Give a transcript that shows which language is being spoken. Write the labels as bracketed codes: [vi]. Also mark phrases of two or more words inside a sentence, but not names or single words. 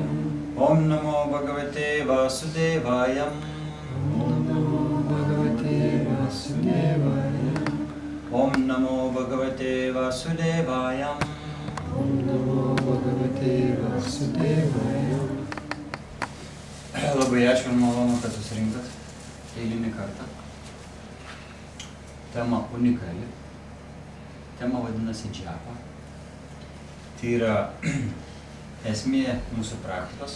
[sa] Om Namo Bhagavate Vasudevaya. Om Namo Bhagavate Vasudevaya. Om Namo Bhagavate Vasudevaya. Om Namo Bhagavate Vasudevaya. [lt] Labai ačiū ir malonu, kad susirinkat eilinį kartą. Tema unikali. Tema vadinasi džapa. Tai yra esmė mūsų praktikos.